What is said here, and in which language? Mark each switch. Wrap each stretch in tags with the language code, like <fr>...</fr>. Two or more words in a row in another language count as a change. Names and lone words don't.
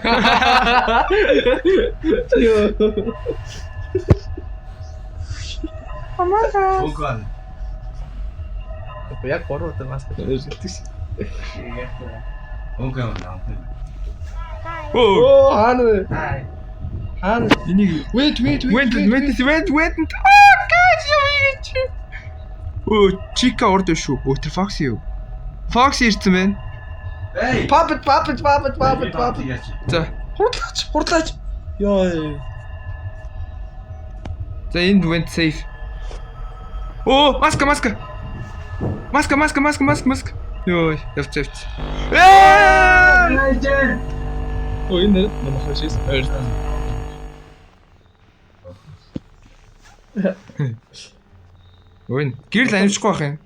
<mn>Окей. Яг 3 удаа маск тавьчихсан шүү. Окей наа. Оо Оо хаана вэ? Хай. Хаана? энийг</mn> <en>Wait. Wait. Guys, you.</en> <mn>Оо чика орд шүү. Оо тэр Fox юу? Fox ирсэн байна. Эй. Puppet. За. За. Хурдлаач. Ёо. За энд</mn> <en>went safe.</en> <mn>Оо маска. Йоо, явц. Оо энэ нэр хашис. Өн гэрэл амжихгүй байх юм.</mn>